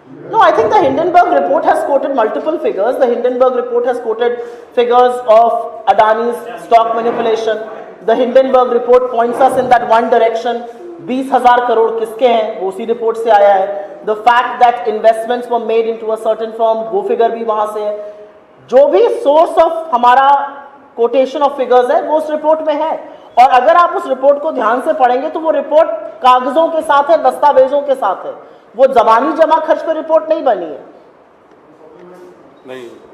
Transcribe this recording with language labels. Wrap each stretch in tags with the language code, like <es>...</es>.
<en>No, I think the Hindenburg report has quoted multiple figures. The Hindenburg report has quoted figures of Adani's stock manipulation. The Hindenburg report points us in that one direction.</en> <hi>20,000 crore किसके हैं, वो उसी report से आया है।</hi> <en>The fact that investments were made into a certain firm,</en> <hi>वो figure भी वहां से है। जो भी सोर्स ऑफ हमारा कोटेशन ऑफ फिगर्स है वो उस रिपोर्ट में है, और अगर आप उस रिपोर्ट को ध्यान से पढ़ेंगे तो वो रिपोर्ट कागजों के साथ है, दस्तावेजों के साथ है, वो जबानी जमा खर्च पर रिपोर्ट नहीं बनी है। नहीं,</hi>